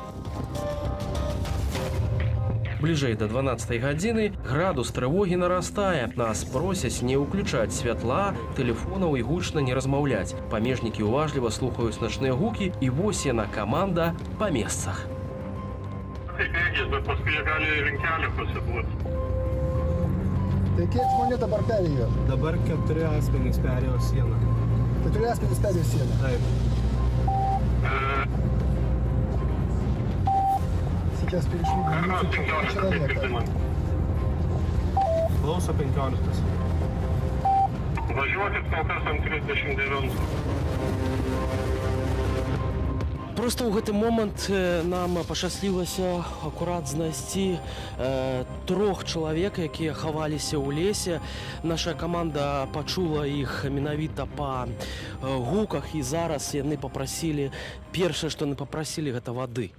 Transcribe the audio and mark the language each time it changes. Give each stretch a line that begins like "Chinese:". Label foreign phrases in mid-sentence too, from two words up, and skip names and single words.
Belarusian: Бліжэй да 12 гадзіны градус трывогі нарастае. Нас просяць не ўключаць святла, тэлефонаў і гучна не размаўляць. Памежнікі уважліва слухаюць начныя гукі, і вось яна команда па месцах.
Lithuanian: Kiek žmonių dabar perėjo? Dabar 4 asmenys perėjo sieną. 4 asmenys perėjo sieną? Taip.
Russian: Сейчас перешли границу, 4 человека.
Lithuanian: Klauso 15. Važiuokit kol kas ant 39.
Belarusian: Просто ў гэты момант нам пашчаслівілася акурат знайсці 3 чалавек, якія хаваліся ў лесе. Наша каманда пачула іх менавіта па гуках, і зараз яны папрасілі, першае, што яны папрасілі, гэта вады.